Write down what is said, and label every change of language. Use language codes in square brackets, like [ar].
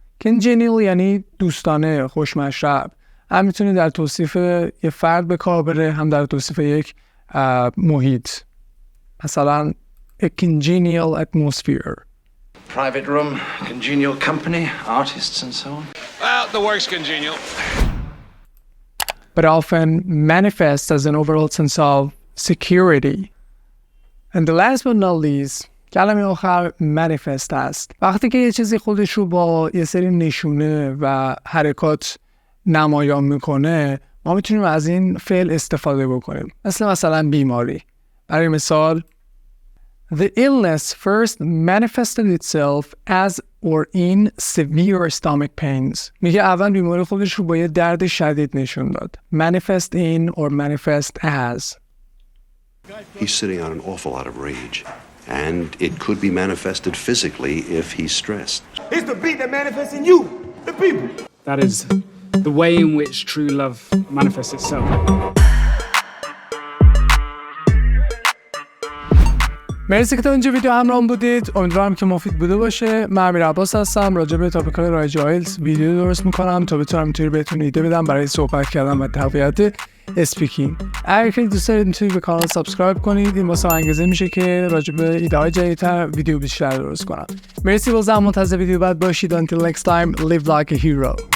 [fa] Congenial یعنی دوستانه، خوشمشرب. هم میتونه در توصیف یه فرد به کار بره، هم در توصیف یک محیط. مثلا [en] a congenial atmosphere. Private room, congenial company, artists and so on. Well, the work's congenial. But often manifests as an overall sense of security. And the last but not least, [fa] کلمه آخر [en] manifest [fa] است. وقتی که یه چیزی خودش رو با یه سری نشونه و حرکات نمایان میکنه، ما میتونیم از این فعل استفاده بکنیم. مثلا بیماری. برای مثال [en] The illness first manifested itself as or in severe stomach pains. [fa] میگه اول بیماری خودش رو با یه درد شدید نشون داد. [en] Manifest in or manifest as. He's sitting on an awful lot of rage, and it could be manifested physically if he's stressed. It's the beat that manifests in you, the people. That is the way in which true love manifests itself. [fa] مرسی که تا اینجا ویدیو همراهم بودید. امیدوارم که مفید بوده باشه. من امیر عباس هستم. راجع به تاپیک‌های رایجی آیلتس ویدیو درست می‌کنم تا بتونم اینطوری بهتون ایده بدم برای صحبت کردن و تقویت اسپیکینگ. اگر که دوست دارید میتونید به کانال سابسکرایب کنید. این واسه انگیزه میشه که راجع به ایده‌های جدیدتر ویدیو بیشتر درست کنم. مرسی، بازم منتظر ویدیو بعد باشید. [en] Until next time, live like a hero.